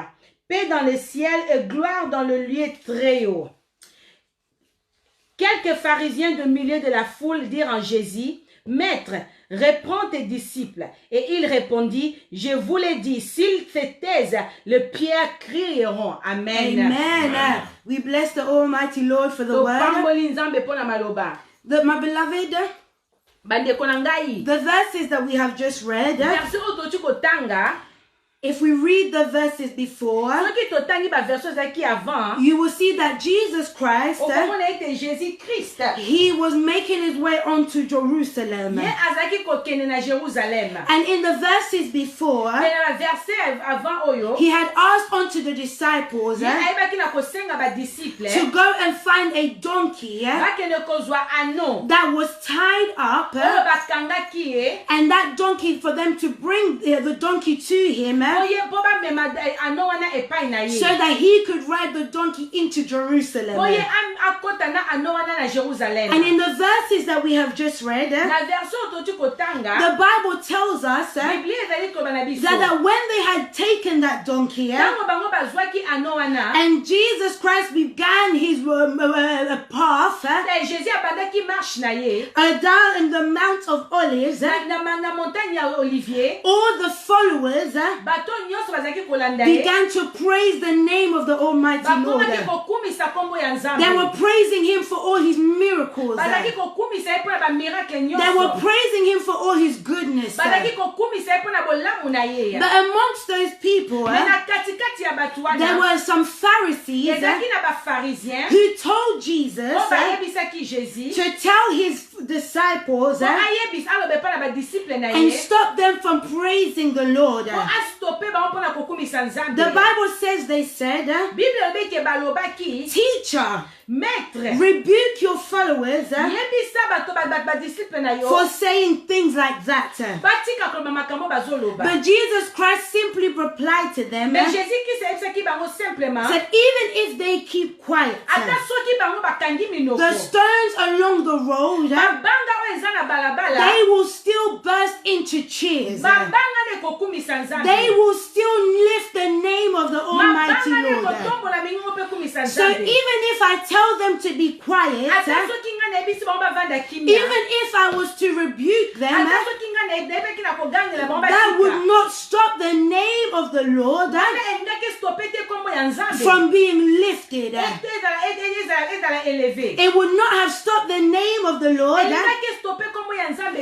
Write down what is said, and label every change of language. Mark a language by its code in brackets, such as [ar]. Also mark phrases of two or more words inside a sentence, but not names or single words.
[fr] Paix dans le ciel et gloire dans le lieu très haut. Quelques pharisiens du milieu de la foule dirent en Jésus: Maître, reprends tes disciples. Et il répondit: je vous l'ai dit, s'ils se taisent, les pierres crieront. [en] Amen. Amen. We bless the Almighty Lord for the word. My beloved, the verses that we have just read, If we read the verses before, [ln] soki totangi baversion ezalaki avant, [en] you will see that Jesus Christ, [ln] okomona ete Jésus-Christ [en] he was making his way onto Jerusalem. [ln] ye azalaki kokende na Jérusalem. [en] And in the verses before, [ln] Mais na verset avant oyo, [en] he had asked unto the disciples [ln] ye ayebaki na kosenga badisciple [en] to go and find a donkey [ln] bakende kozwa ano [en] that was tied up, [ln] oyo bakangaki ye [en] and that donkey for them to bring the donkey to him, [ln] oye mpo bamema ano wana epai na ye [en] so that he could ride the donkey into Jerusalem. [ln] oye akota na ano wana na Jérusalem. [en] And in the verses that we have just read, [ln] Na version toti kotanga, [en] the Bible tells us [ln] Biblia ezali koba na biso [en] that when they had taken that donkey, [ln] ntango bango bazwaki ano wana, [en] and Jesus Christ began his path [ln] Jésus abandaki marche na ye [en] down in the Mount of Olives, [ln] na montagne ya Olivier, [en] all the followers [ln] bato nyonso bazalaki kolanda ye [en] began to praise the name of the Almighty Lord. [ln] bakomaki kokumisa kombo ya [en] They [ln] Nzambe, [en] were praising him for all his miracles. [ln] bazalaki kokumisa ye mpona bamiracle [en] They were [ln] nyonso, [en] praising him for all his goodness. [ln] bazalaki kokumisa ye mpona bolamu na ye. [en] But amongst those people, [ln] Mais na katikati ya bato [en] there [ln] wana [en] were some Pharisees [ln] ezalaki na bapharisien [en] who told Jesus [ln] oyo bayebisaki Jésus [en] to tell his disciples [ln] po ayebisa alobe mpa na badisciple na [en] and [ln] ye [en] stop them from praising the Lord. [ln] po astope bango mpona kokumisa Nzambe. [en] The Bible says they said, [ln] Bible elobi ke balobaki [en] Teacher, [fr] maître [en] rebuke your followers [ln] yebisa bato badisciple na yo [en] for saying things like that. [ln] batika koloba makambo bazoloba. [en] But Jesus Christ simply replied to them, [ln] Mais Jésus-Christ ayebisaki bango simplement [en] said, even if they keep quiet, [ln] ata soki bango bakangi minoko [en] the stones along the road, [ln] babanga oyo eza na balabala [en] they will still burst into cheers. [ln] babanga ne kokumisa Nzambe, [en] They will still lift the name of the Almighty [ln] mabanga ne [en] Lord. [ln] kotombola mingo mpe kumisa [en] So [ln] Nzambe. [en] even if I tell them to be quiet, [ln] Ata soki nga nayebisi bango bavanda kimia, [en] even if I was to rebuke them, [ln] ata soki nga nayebeki na kogangela bango [en] that would [ln] batika, [en] not stop the name of the Lord [ln] wana elingaki stope te kombo ya Nzambe [en] from being lifted. [ln] ete ezala eleve, [en] It would not have stopped the name of the Lord [ln] elingaki stope kombo ya Nzambe